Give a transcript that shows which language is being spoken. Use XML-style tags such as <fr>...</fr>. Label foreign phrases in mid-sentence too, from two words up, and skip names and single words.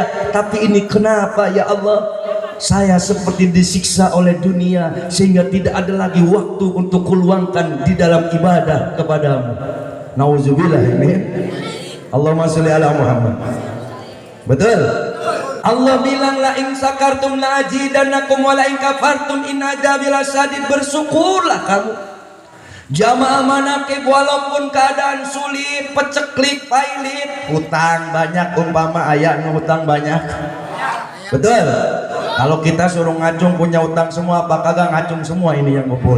<id>Tapi ini kenapa ya Allah, saya seperti disiksa oleh dunia sehingga tidak ada lagi waktu untuk kuluangkan di dalam ibadah kepadamu.</id> <ar>نعوذ بالله من. اللهم صل على محمد.</ar> <id>Betul? Allah bilang</id> <ar>لئن شكرتم لأزيدنكم ولئن كفرتم إن عذابي لشديد.</ar> <id>Bersyukurlah kamu. Jamaah manakib, walaupun keadaan sulit, peceklik, pailit, hutang banyak, umpama ayah hutang banyak. Betul? Kalau kita suruh ngacung punya hutang semua, apa kagak ngacung semua ini yang ngumpul.</id>